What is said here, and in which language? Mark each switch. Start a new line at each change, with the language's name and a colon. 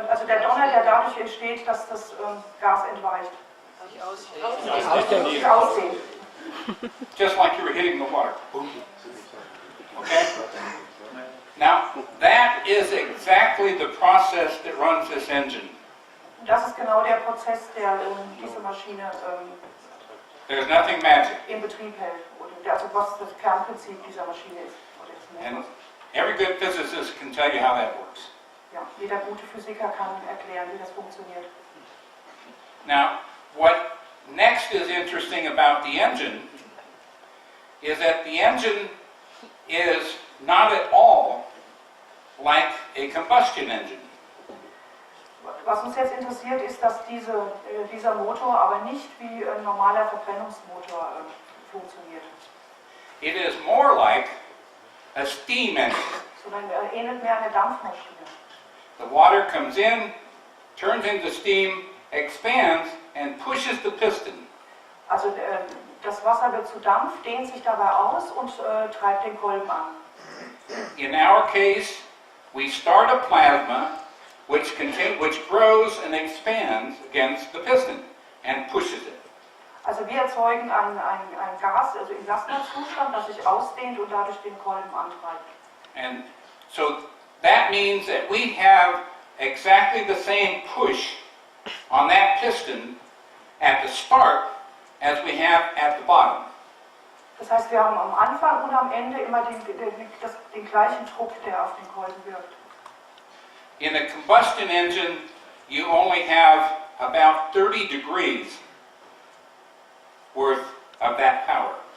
German: Also der Donner, der dadurch entsteht, dass das Gas entweicht. Sich ausdehnt.
English: Just like you were hitting the water. Okay? Now, that is exactly the process that runs this engine.
German: Das ist genau der Prozess, der diese Maschine
English: There's nothing magic.
German: in Betrieb hält. Also was das Kernprinzip dieser Maschine ist.
English: And every good physicist can tell you how that works.
German: Ja, jeder gute Physiker kann erklären, wie das funktioniert.
English: Now, what next is interesting about the engine is that the engine is not at all like a combustion engine.
German: Was uns jetzt interessiert, ist, dass dieser Motor aber nicht wie ein normaler Verbrennungsmotor funktioniert.
English: It is more like a steam engine.
German: Sondern er ähnelt mehr einer Dampfmaschine.
English: The water comes in, turns into steam, expands, and pushes the piston. Also
German: Das Wasser wird zu Dampf, dehnt sich dabei aus und treibt den Kolben an.
English: In our case, we start a plasma which grows and expands against the piston and pushes it.
German: Also wir erzeugen ein Gas, also im Plasmazustand, das sich ausdehnt und dadurch den Kolben antreibt.
English: And so that means that we have exactly the same push on that piston at the start as we have at the bottom.
German: Das heißt, wir haben am Anfang und am Ende immer den gleichen Druck, der auf den Kolben wirkt.
English: In a combustion engine, you only have about 30 degrees worth of that power.